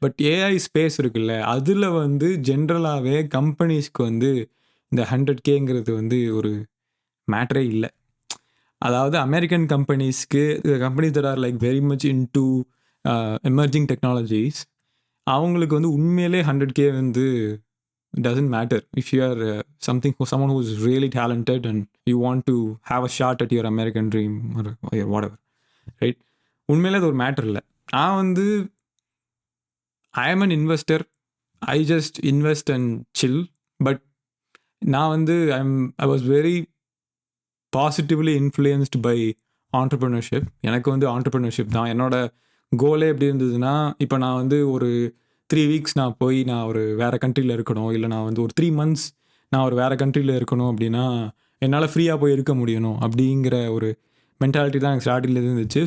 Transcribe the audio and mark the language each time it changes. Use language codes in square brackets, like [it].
[ta] But AI space இருக்குல்ல, அதில் வந்து ஜென்ரலாகவே கம்பெனிஸ்க்கு வந்து இந்த 100Kங்கிறது வந்து ஒரு மேட்டரே இல்லை. அதாவது American கம்பெனிஸ்க்கு, [en] companies that are like very much into emerging technologies, [ta] அவங்களுக்கு வந்து உண்மையிலே 100K வந்து [en] doesn't matter. If you are someone who is really talented and you want to have a shot at your American dream or whatever, right? [ta] உண்மையிலே அது ஒரு matter இல்லை. நான் வந்து [en] I am an investor. I just invest and chill. [ta] But நான் வந்து [en] I was very positively influenced by entrepreneurship. [ta] எனக்கு வந்து entrepreneurship தான் என்னோட கோலே. எப்படி இருந்ததுன்னா, இப்போ நான் வந்து ஒரு 3 வீக்ஸ் நான் போய் நான் ஒரு வேறு கண்ட்ரியில் இருக்கணும், இல்லை நான் வந்து ஒரு 3 months நான் ஒரு வேறு கண்ட்ரியில் இருக்கணும் அப்படின்னா என்னால் ஃப்ரீயாக போய் இருக்க முடியணும் அப்படிங்கிற ஒரு மென்டாலிட்டி தான் எனக்கு ஸ்டார்டிங்கில் இருந்துச்சு.